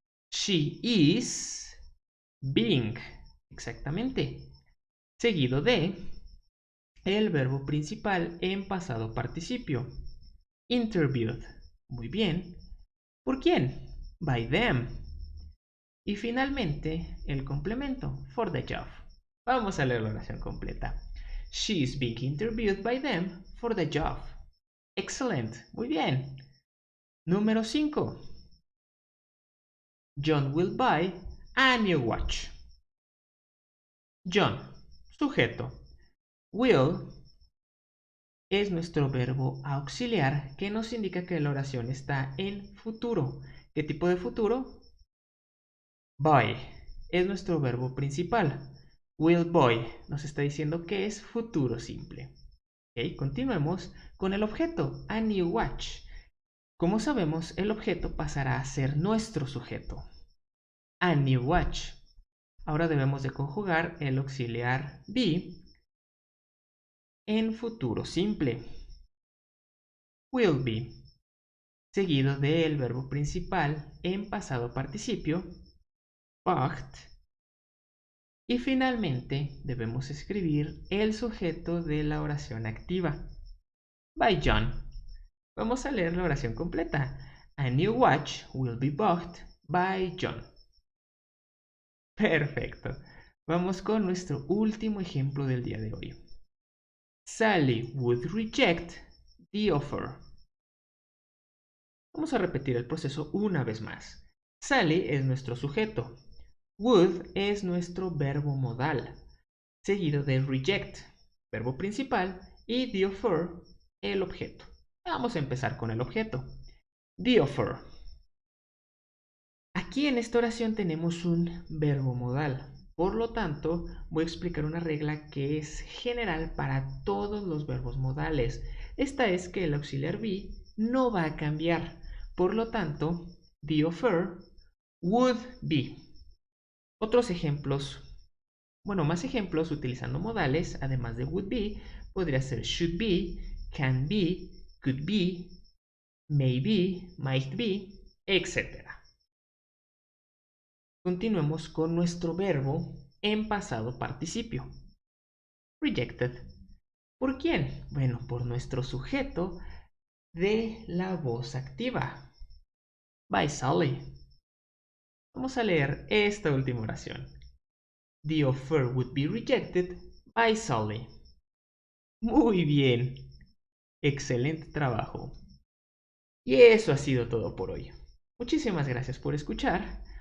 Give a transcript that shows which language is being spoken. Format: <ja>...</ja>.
<en>She is being,</en> <es>exactamente, seguido de el verbo principal en pasado participio. Interviewed, muy bien. ¿Por quién?</es> <en>By them.</en> <es>Y finalmente, el complemento,</es> <en>for the job.</en> <es>Vamos a leer la oración completa.</es> <en>She is being interviewed by them for the job. Excellent,</en> <es>muy bien. Número 5.</es> <en>John will buy a new watch.</en> <es>John, sujeto. Will es nuestro verbo auxiliar que nos indica que la oración está en futuro. ¿Qué tipo de futuro? Buy es nuestro verbo principal.</es> <en>Will buy</en> <es>nos está diciendo que es futuro simple. Ok, continuemos con el objeto,</es> <en>a new watch.</en> <es>Como sabemos, el objeto pasará a ser nuestro sujeto.</es> <en>A new watch.</en> <es>Ahora debemos de conjugar el auxiliar be en futuro simple.</es> <en>Will be,</en> <es>seguido del verbo principal en pasado participio, bought. Y finalmente debemos escribir el sujeto de la oración activa.</es> <en>By John.</en> <es>Vamos a leer la oración completa.</es> <en>A new watch will be bought by John.</en> <es>Perfecto. Vamos con nuestro último ejemplo del día de hoy.</es> <en>Sally would reject the offer.</en> <es>Vamos a repetir el proceso una vez más. Sally es nuestro sujeto. Would es nuestro verbo modal, seguido de reject, verbo principal, y</es> <en>the offer,</en> <es>el objeto. Vamos a empezar con el objeto.</es> <en>The offer.</en> <es>Aquí en esta oración tenemos un verbo modal. Por lo tanto, voy a explicar una regla que es general para todos los verbos modales. Esta es que el auxiliar be no va a cambiar. Por lo tanto,</es> <en>the offer would be.</en> <es>Otros ejemplos, más ejemplos utilizando modales, además de would be, podría ser</es> <en>should be, can be, could be, may be, might be,</en> <es>etc. Continuemos con nuestro verbo en pasado participio. Rejected. ¿Por quién? Bueno, por nuestro sujeto de la voz activa.</es> <en>By Sally.</en> <es>Vamos a leer esta última oración.</es> <en>The offer would be rejected by Sally.</en> <es>Muy bien. Excelente trabajo. Y eso ha sido todo por hoy. Muchísimas gracias por escuchar.</es>